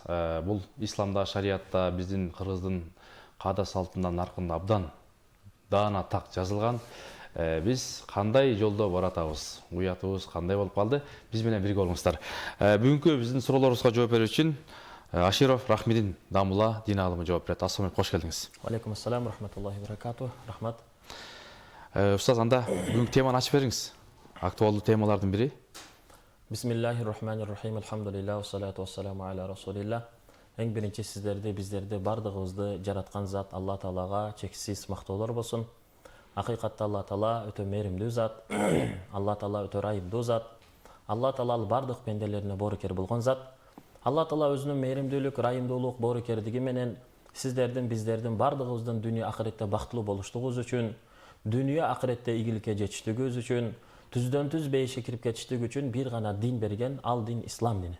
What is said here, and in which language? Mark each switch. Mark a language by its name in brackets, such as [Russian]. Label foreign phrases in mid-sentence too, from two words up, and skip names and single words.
[Kyrgyz] Бул исламда, шариатта, биздин кыргыздын каада салтында наркында абдан даана так жазылган. Биз кандай жолдо баратабыз? Уятыбыз кандай болуп калды? Биз менен бирге болуңуздар. Бүгүнкү биздин суроолорубузга жооп берүү үчүн Аширов Рахмидин Дамула дин алымы жооп берет. [Arabic] السلام عليكم, [Kyrgyz] кош келдиңиз. [Arabic] عليكم السلام، رحمة الله بركاته. [Kyrgyz] Рахмат. Устаз, анда бүгүнкү теманы ачып бериңиз. Актуалдуу темалардын бири. [Arabic] بسم الله الرحمن الرحيم. الحمد لله، والصلاة والسلام على رسول الله. [Kyrgyz] Эң биринчи сиздерди, биздерди, бардыгыбызды жараткан зат Алла Таалага чексиз мактоолор болсун. Акыйкатта Алла Таала өтө мээримдүү зат. Алла Таала өтө райымдуу зат. Алла Таала бардык пенделерине боорукер болгон зат. Алла Таала өзүнүн мээримдүүлүк, райымдуулук, боорукердиги менен сиздердин, биздердин бардыгыбыздын дүйнө акыретте бактылуу болуштугубуз үчүн, дүйнө акыретте ийгиликке жетиштигибиз үчүн, түздөн түз бейишке кирип кетиштик үчүн бир гана дин берген, ал дин ислам дини.